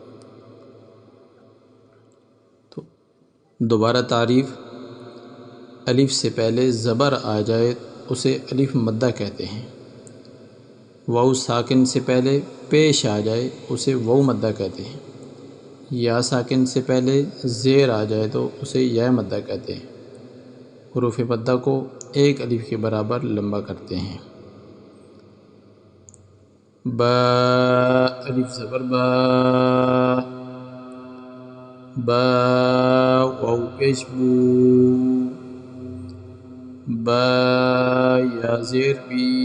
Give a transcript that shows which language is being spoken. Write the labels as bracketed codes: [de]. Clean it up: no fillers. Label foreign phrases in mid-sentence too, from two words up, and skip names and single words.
[ur] تو دوبارہ تعریف: الف سے پہلے زبر آ جائے اسے الف مدہ کہتے ہیں۔ واو ساکن سے پہلے پیش آ جائے اسے واو مدہ کہتے ہیں۔ یا ساکن سے پہلے زیر آ جائے تو اسے یا مدہ کہتے ہیں۔ حروف مدہ کو ایک الف کے برابر لمبا کرتے ہیں۔ با، الف زبر با، با، واو پیش بو، با، یا زیر بی،